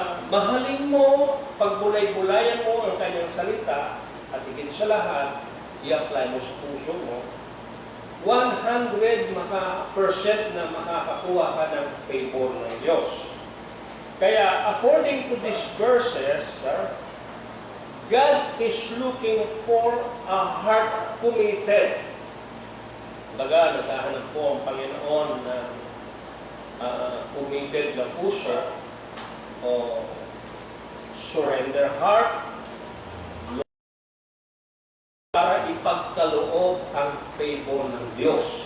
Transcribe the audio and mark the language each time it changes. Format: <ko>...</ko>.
<tl>Mahalin mo, pagbulay-bulayan mo ang kanyang salita, at higit sa lahat, i-apply mo sa puso mo, 100% na makakakuha ka ng favor ng Diyos.</tl> <en>Kaya, according to these verses, God is looking for a heart committed.</en> <tl>Baga, naghahanap po ang Panginoon na committed na puso o</tl> <en>surrender heart</en> <tl>para ipagkaloob ang favor ng Diyos.</tl>